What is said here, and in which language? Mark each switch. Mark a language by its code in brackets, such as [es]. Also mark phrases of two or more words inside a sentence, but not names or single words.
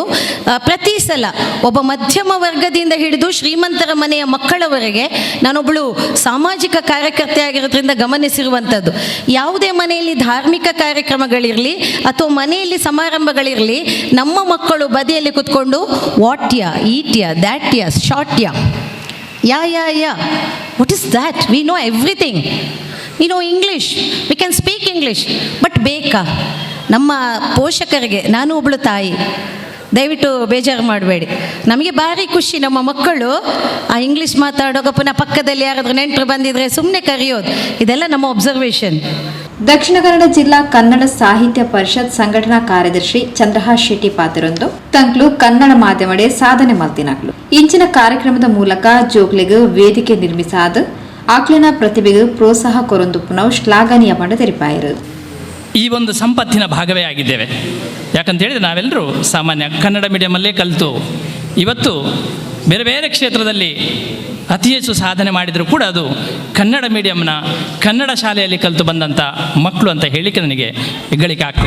[kn] ಪ್ರತಿ ಸಲ ಒಬ್ಬ ಮಧ್ಯಮ ವರ್ಗದಿಂದ ಹಿಡಿದು ಶ್ರೀಮಂತರ ಮನೆಯ ಮಕ್ಕಳವರೆಗೆ, ನಾನೊಬ್ಬಳು ಸಾಮಾಜಿಕ ಕಾರ್ಯಕರ್ತೆ ಆಗಿರೋದ್ರಿಂದ ಗಮನಿಸಿರುವಂಥದ್ದು, ಯಾವುದೇ ಮನೆಯಲ್ಲಿ ಧಾರ್ಮಿಕ ಕಾರ್ಯಕ್ರಮಗಳಿರಲಿ ಅಥವಾ ಮನೆಯಲ್ಲಿ ಸಮಾರಂಭಗಳಿರಲಿ, ನಮ್ಮ ಮಕ್ಕಳು ಬದಿಯಲ್ಲಿ ಕೂತ್ಕೊಂಡು ವಾಟ್ಯ, ಈಟ್ಯ, ದ್ಯಾಟ್ಯ, ಶಾರ್ಟ್ಯ, [en] ya what is that, we know everything, we know English, we can speak English, but [kn] ಬೇಕಾ? ನಮ್ಮ ಪೋಷಕರಿಗೆ, ನಾನು ಒಬ್ಬಳು ತಾಯಿ, ದಯವಿಟ್ಟು ಬೇಜಾರು ಮಾಡಬೇಡಿ. ನಮಗೆ ಭಾರಿ ಖುಷಿ ನಮ್ಮ ಮಕ್ಕಳು ಆ ಇಂಗ್ಲೀಷ್ ಮಾತಾಡೋಕೆ ಪುನಃ ಪಕ್ಕದಲ್ಲಿ ಯಾರಾದರೂ ನೆಂಟರು ಬಂದಿದ್ರೆ ಸುಮ್ಮನೆ ಕರೆಯೋದು, ಇದೆಲ್ಲ ನಮ್ಮ ಒಬ್ಸರ್ವೇಷನ್. [tcy] ದಕ್ಷಿಣ ಕನ್ನಡ ಜಿಲ್ಲಾ ಕನ್ನಡ ಸಾಹಿತ್ಯ ಪರಿಷತ್ ಸಂಘಟನಾ ಕಾರ್ಯದರ್ಶಿ ಚಂದ್ರಹಾಸ್ ಶೆಟ್ಟಿ ಪಾತಿರೊಂದು ತಂಕ್ಲು ಕನ್ನಡ ಮಾಧ್ಯಮಡೆ ಸಾಧನೆ ಮಲ್ತಿನಕ್ಲು ಇಂಚಿನ ಕಾರ್ಯಕ್ರಮದ ಮೂಲಕ ಜೋಗ್ಲೆಗೆ ವೇದಿಕೆ ನಿರ್ಮಿಸಾದ ಆಕ್ಲಿನ ಪ್ರತಿಭೆಗೆ ಪ್ರೋತ್ಸಾಹ ಕೊರೊಂದು ಪುನಃ ಶ್ಲಾಘನೀಯ ಪಂಡ ತೆರಿಪಾಯಿರು. [kn] ಈ ಒಂದು ಸಂಪತ್ತಿನ ಭಾಗವೇ ಆಗಿದ್ದೇವೆ. ಯಾಕಂತೇಳಿದರೆ ನಾವೆಲ್ಲರೂ ಸಾಮಾನ್ಯ ಕನ್ನಡ ಮೀಡಿಯಮಲ್ಲೇ ಕಲಿತು ಇವತ್ತು ಬೇರೆ ಬೇರೆ ಕ್ಷೇತ್ರದಲ್ಲಿ ಅತಿ ಹೆಚ್ಚು ಸಾಧನೆ ಮಾಡಿದರೂ ಕೂಡ ಅದು ಕನ್ನಡ ಮೀಡಿಯಂನ ಕನ್ನಡ ಶಾಲೆಯಲ್ಲಿ ಕಲಿತು ಬಂದಂಥ ಮಕ್ಕಳು ಅಂತ ಹೇಳಿಕೆ ನನಗೆ ಹೆಗ್ಗಳಿಕೆ ಆಗ್ತದೆ.